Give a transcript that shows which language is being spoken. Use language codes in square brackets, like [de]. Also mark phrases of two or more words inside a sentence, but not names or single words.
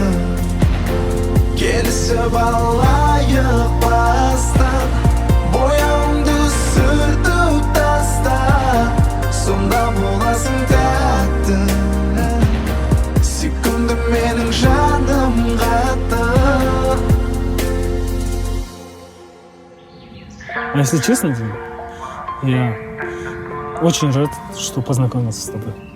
[kk] Келісіп алайық бастан, бояуымды сүртіп тастан, сонда боласың тәтті, сүйкімді менің жаным қатты. [ru] А если честно, я очень рад, что познакомился с тобой.